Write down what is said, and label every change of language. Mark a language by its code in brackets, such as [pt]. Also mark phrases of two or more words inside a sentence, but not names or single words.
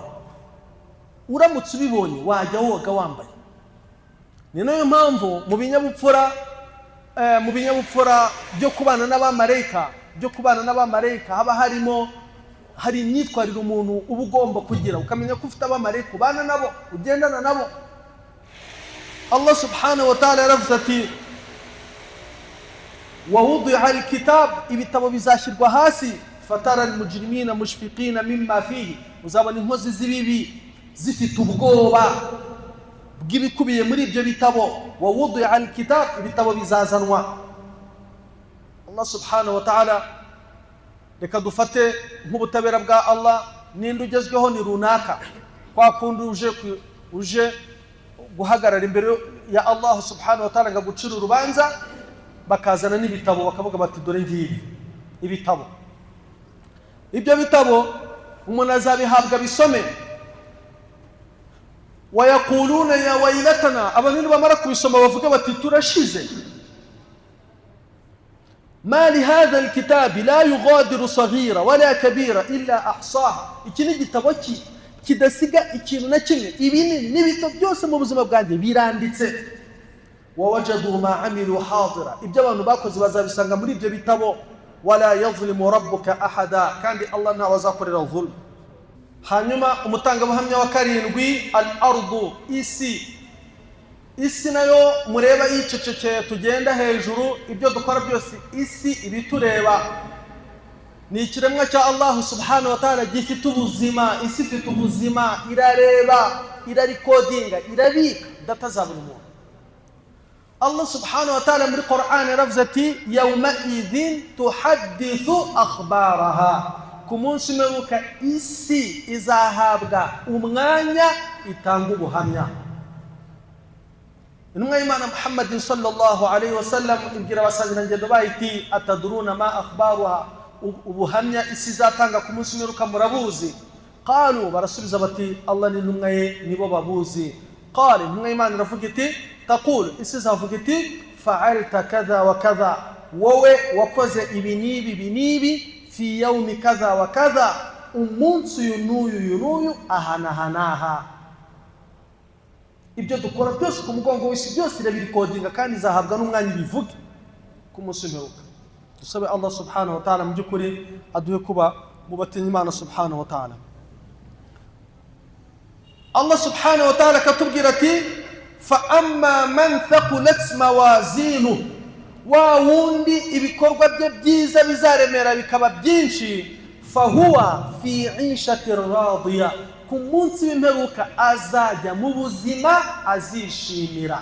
[rw] Uramutse ubibonye wajya woga wambaye. Ni nayo mpamvu mu binyabupfura byo kubana n'abamarayika haba harimo hari imyitwarire umuntu uba ugomba kugira, ukamenya ko ufite abamarayika ubana nabo, ugendana nabo. [ar] الله سبحانه وتعالى [rw] yaravuze ati [ar] ووضع الكتاب [rw] ibitabo bizashyirwa hasi [ar] فترى المجرمين مشفقين مما فيه, [rw] uzabona inkozi z'ibibi zifite ubwoba bw'ibikubiye muri ibyo bitabo. [ar] ووضع الكتاب [rw] ibitabo bizazanwa. [ar] الله سبحانه وتعالى, [rw] reka dufate nk'ubutabera bwa Allah, ninde ugezweho ni runaka, kwa kundi uje guhagarara imbere ya [ar] الله سبحانه وتعالى [rw] ngagucira urubanza, bakazana n'ibitabo bakavuga bati dore ngibi ibitabo. Ibyo bitabo umuntu azabihabwa bisome. [ar] ويقولون يا ويلتنا, [rw] abantu bamara kubisoma bavuga bati turashize. [ar] ما لهذا الكتاب لا يغادر صغيرة ولا كبيرة إلا أحصاها. [rw] iki ni igitabo kidasiga ikintu na kimwe, ibinini n'ibito byose mu buzima bwanjye biranditse. [ar] ووجدوا ما عملوا حاضرا, [rw] ibyo abantu bakoze bazabisanga muri ibyo bitabo. [ar] ولا يظلم ربك أحدا, [rw] kandi Allah ntawe azakorera zulm. hanyuma umutangabuhamya wa karindwi, al-ardu, isi nayo mureba yicecekeye, tugenda hejuru, ibyo dukora byose isi ibitureba. ni ikiremwa cya [ar] الله سبحانه وتعالى [rw] gifite ubuzima. isi ifite ubuzima, irareba, irarikodinga, irabika data za buri muntu. [ar] الله سبحانه وتعالى [rw] muri Qur'an yaravuze ati [ar] يومئذ تحدث أخبارها, [rw] ku munsi w'imperuka isi izahabwa umwanya itanga ubuhamya. intumwa y'Imana Muhammad [ar] صلى الله عليه وسلم [rw] ibwira abasangira ngendo bayiti [ar] أتدرون ما أخبارها, [rw] ubuhamya isi izatanga ku munsi w'imperuka murabuzi? qalu, barasubiza bati Allah n'intumwa ye nibo babuzi. qala, intumwa y'Imana iravuga iti taqul, isi izavuga iti [ar] فعلت كذا وكذا, [rw] wowe wakoze ibi n'ibi [ar] في يوم كذا وكذا, [rw] umunsi uyu n'uyu ahanahanaha. ibyo dukora byose ku mugongo w'isi byose irabirikodinga kandi izahabwa n'umwanya ibivuge ku munsi w'imperuka. dusabe [ar] الله سبحانه وتعالى [rw] mu by'ukuri aduhe kuba mu batinya Imana [ar] سبحانه وتعالى. الله سبحانه وتعالى [rw] akatubwira ati [ar] فأما من ثقلت موازينه, [rw] wa wundi ibikorwa bye byiza bizaremera bikaba byinshi, [ar] فهو في عيشة راضية, [rw] ku munsi w'imperuka azajya mu buzima azishimira.